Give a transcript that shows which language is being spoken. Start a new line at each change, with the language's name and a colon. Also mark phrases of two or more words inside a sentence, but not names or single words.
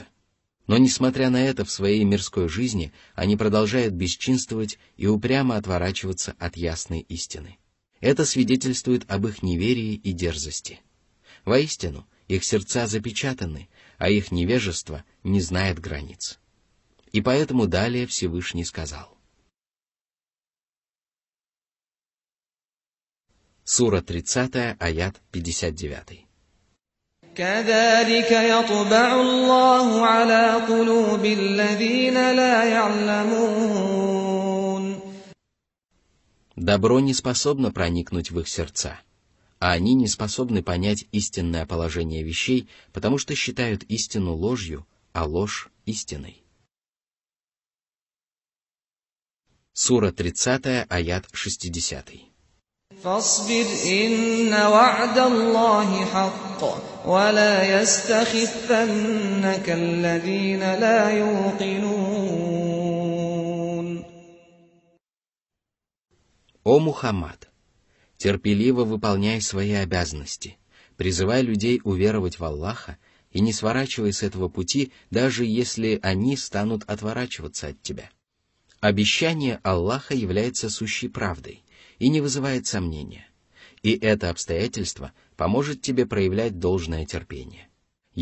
Russian: Но, несмотря на это, в своей мирской жизни они продолжают бесчинствовать и упрямо отворачиваться от ясной истины. Это свидетельствует об их неверии и дерзости. Воистину, их сердца запечатаны, а их невежество не знает границ. И поэтому далее Всевышний сказал. Сура 30, аят 59.
Arabic: كَذَلِكَ يَطْبَعُ اللَّهُ عَلَى قُلُوبِ الَّذِينَ لَا يَعْلَمُونَ.
Russian: Добро не способно проникнуть в их сердца, а они не способны понять истинное положение вещей, потому что считают истину ложью, а ложь истиной. Сура 30, аят 60.
Arabic: فاصبر إن وعد الله حق ولا يستخفنك الذين لا يوقنون.
Russian: О Мухаммад! Терпеливо выполняй свои обязанности, призывай людей уверовать в Аллаха и не сворачивай с этого пути, даже если они станут отворачиваться от тебя. Обещание Аллаха является сущей правдой и не вызывает сомнения, и это обстоятельство поможет тебе проявлять должное терпение.